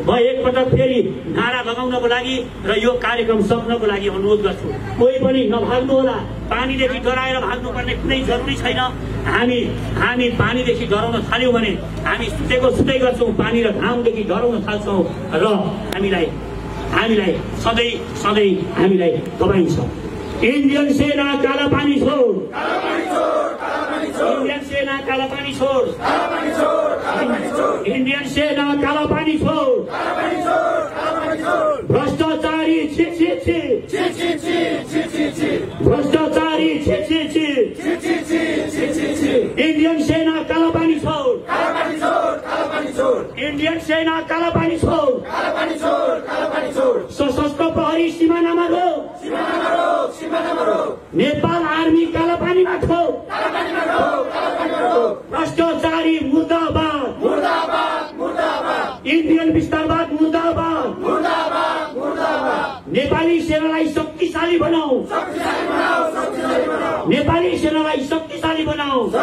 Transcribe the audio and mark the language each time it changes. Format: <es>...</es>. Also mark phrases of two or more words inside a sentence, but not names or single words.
<ne>म एकपटक फेरि नारा लगाउनको लागि र यो कार्यक्रम सक्नको लागि अनुरोध गर्छु, कोही पनि नभाग्नु होला। पानीदेखि डराएर भाग्नुपर्ने कुनै जरुरी छैन। हामी पानीदेखि डराउन थाल्यौँ भने हामी सुतै गर्छौँ, पानी र घामदेखि डराउन थाल्छौँ र हामीलाई सधैँ हामीलाई दबाइन्छ। इन्डियन सेना काला पानी छोड, इंडियन सेना काला पानी छोड़, इंडियन सेना काला पानी छोड़, भ्रष्टाचारी छी छी छी, भ्रष्टाचारी छी छी छी, इंडियन सेना काला पानी छोड़, इंडियन सेना काला पानी छोड़, सशस्त्र प्रहरी सिमानामा रोक, नेपाल आर्मी काला पानीमा ठोक, भ्रष्टाचारी मुर्दाबाद, इंडियन विस्तारवाद मुर्दाबाद, नेपाली सेनालाई शक्तिशाली बनाऊ, नेपाली सेनालाई शक्तिशाली बनाऊ,</ne>